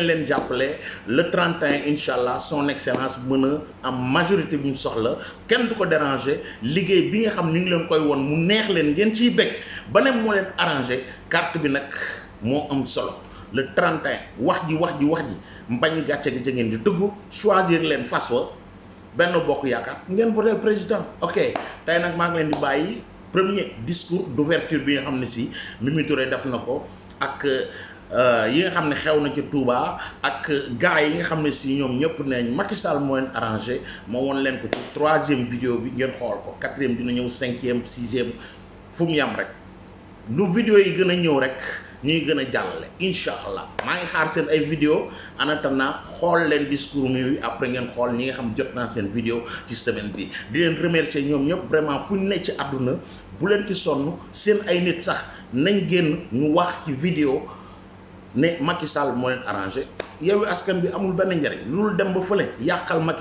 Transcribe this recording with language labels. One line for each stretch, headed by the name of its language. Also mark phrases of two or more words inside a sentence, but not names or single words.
Wolof: leen jàppale le 31
Arabic: إن شاء الله
French: son excellence
Wolof: mën a am majorité bi mu soxla kenn du ko déranger liggéey bi nga xam ni ngi leen koy won mu neex leen ngeen ciy bëgg ba ne moo leen arrangé carte bi nag moo am solo le 31 wax ji mbañ gàcce gi ngeen di dëggu choisir leen fas wa Benno Bokk Yaakaar ngeen voté président ok tey nag maa ngi leen di bàyyi
French: premier discours d'ouverture
Wolof: bi nga xam ne si Mimi Touré def na ko ak yi nga xam ne xew na ci Touba ak gars yi nga xam ne si ñoom ñëpp neeñ Macky Sall moo leen arrangé moo won leen ko ci 3e vidéo bi ngeen xool ko 4e dina ñëw 5e 6e fu mu yam rek lu vidéo yi gën a ñëw rek ñuy gën a jàllale
Arabic: إن شاء الله
Wolof: maa ngi xaar seen ay vidéo
French: en attendant
Wolof: xool leen discours mi après ngeen xool ñi nga xam jot naa seen vidéo ci semaine bi di leen remercier ñoom ñëpp vraiment fu ñu ne ci àdduna bu leen ci sonn seen ay nit sax nañ génn ñu wax ci vidéo ne Macky Sall moo leen arrangé Yewwi Askan bi amul benn njariñ loolu dem ba fële yàqal Macky